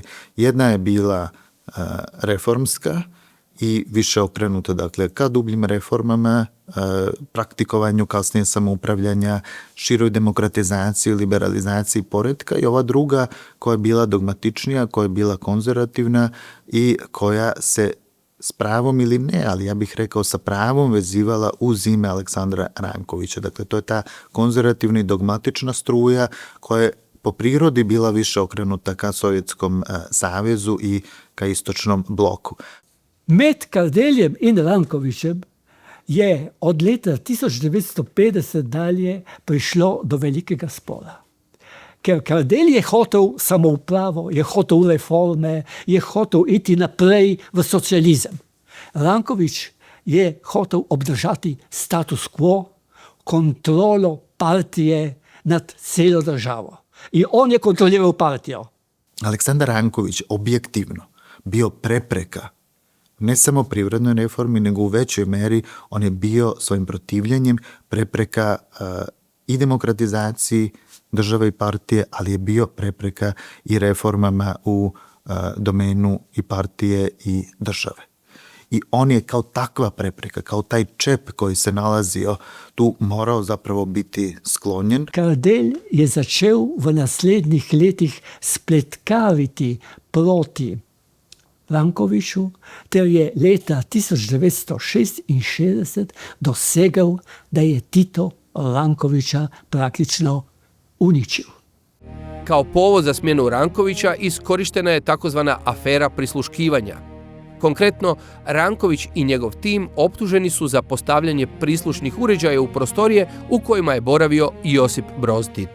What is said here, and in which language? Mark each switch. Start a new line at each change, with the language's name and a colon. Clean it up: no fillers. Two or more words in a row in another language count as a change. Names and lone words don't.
Serbian: Jedna je bila reformska i više okrenuta, dakle, ka dubljim reformama, praktikovanju kasnije samoupravljanja, široj demokratizaciji, liberalizaciji poretka, i ova druga koja je bila dogmatičnija, koja je bila konzervativna i koja se s pravom ili ne, ali ja bih rekao sa pravom vezivala uz ime Aleksandra Rankovića. Dakle, to je ta konzervativna i dogmatična struja koja je po prirodi bila više okrenuta ka Sovjetskom savezu i ka istočnom bloku.
Slovenian: Med Kardeljem in Rankovićem je od leta 1950 dalje prišlo do velikega spora. Ker Kardelj je hotel samoupravo, je hotel reforme, je hotel iti naprej v socializem. Ranković je hotel obdržati status quo, kontrolo partije nad celo državo.
Croatian: I on je kontrolirao partijo.
Serbian: Aleksandar Ranković objektivno bio prepreka ne samo privrednoj reformi, nego u većoj meri on je bio svojim protivljenjem prepreka i demokratizaciji države i partije, ali je bio prepreka i reformama u domenu i partije i države. i on je kao takva prepreka, kao taj čep koji se nalazio tu morao zapravo biti sklonjen.
Slovenian: Kardelj je začel v naslednjih letih spletkaviti proti Rankoviću, ter je leta 1966 dosegel, da je Tito Rankovića praktično uničio.
Croatian: Kao povod za smjenu Rankovića iskorištena je takozvana afera prisluškivanja. Konkretno, Ranković i njegov tim optuženi su za postavljanje prislušnih uređaja u prostorije u kojima je boravio Josip Broz Tito.